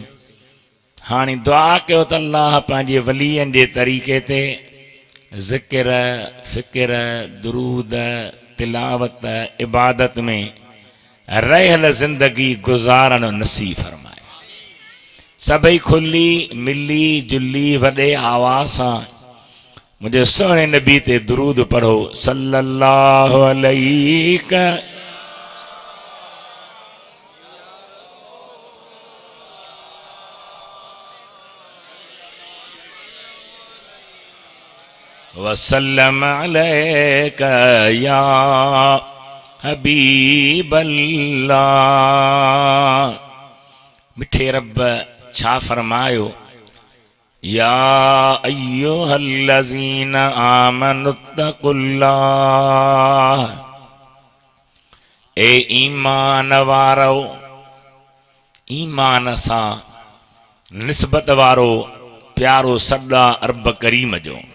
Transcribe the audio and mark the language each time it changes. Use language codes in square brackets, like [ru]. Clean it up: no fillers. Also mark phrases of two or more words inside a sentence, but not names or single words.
[sd] हाणे दुआ कयो त अल्लाह पंहिंजे वलीअनि जे तरीक़े ते ज़िक्र, फ़िक्र, दुरूद, तिलावत, इबादत में रहियल ज़िंदगी गुज़ारण नसीब फरमाए। सभई खुली मिली जुली वॾे आवाज़ सां मुझे सोने नबी ते दुरूद पढ़ो [ar] صلى الله عليه وسلم عليك يا حبيب الله. [sd] मिठे रब छा फरमायो, [ar] يا أيها الذين آمنوا اتقوا الله, [sd] ए ईमान वारो, ईमान सां निस्बत वारो प्यारो सदा रब करीम जो।